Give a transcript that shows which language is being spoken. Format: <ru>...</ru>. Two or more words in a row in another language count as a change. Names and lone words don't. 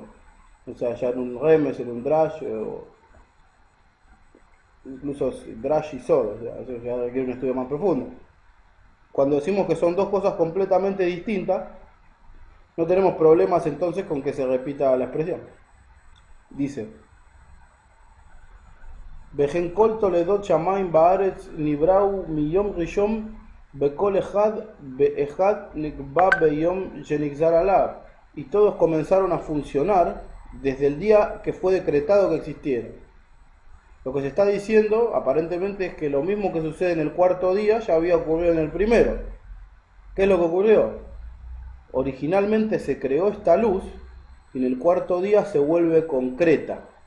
<es>O sea, ya en un remes, en un drash, o incluso drash y solo. O sea, eso ya requiere un estudio más profundo. Cuando decimos que son dos cosas completamente distintas, no tenemos problemas entonces con que se repita la expresión.</es> <he>Dice: וכן כל תולדות שמים וארץ נבראו מיום ראשון וכל אחד ואחד נקבע ביום שנגזר עליו.</he> <es>Y todos comenzaron a funcionar desde el día que fue decretado que existieron. Lo que se está diciendo aparentemente es que lo mismo que sucede en el cuarto día ya había ocurrido en el primero. ¿Qué es lo que ocurrió? Originalmente se creó esta luz y en el cuarto día se vuelve concreta.</es>